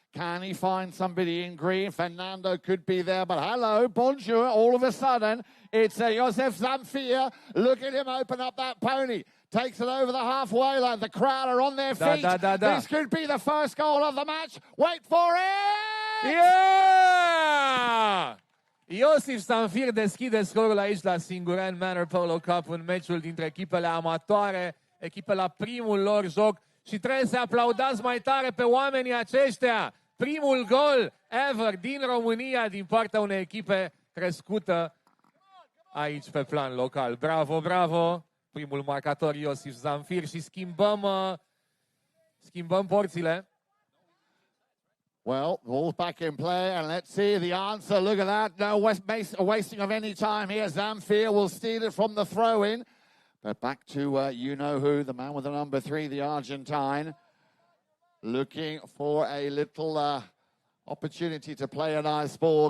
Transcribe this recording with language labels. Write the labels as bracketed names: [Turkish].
[English] Can he find somebody in green? Fernando could be there, but hello, bonjour. All of a sudden, it's Josef Zamfir. Look at him open up that pony. Takes it over the halfway line. The crowd are on their feet. This could be the first goal of the match. Wait for it! Yeah! [Romanian] Iosif Zamfir deschide scorul aici la Singureni Manor Polo Cup în meciul dintre echipele amatoare, echipe la primul lor joc și trebuie să aplaudați mai tare pe oamenii aceștia. Primul gol ever din România din partea unei echipe crescută aici pe plan local. Bravo, bravo! Primul marcator Iosif Zamfir și schimbăm porțile. [English] Well, ball's back in play, and let's see the answer. Look at that. No wasting of any time here. Zamfir will steal it from the throw-in. But back to you-know-who, the man with the number 3, the Argentine. Looking for a little opportunity to play a nice ball.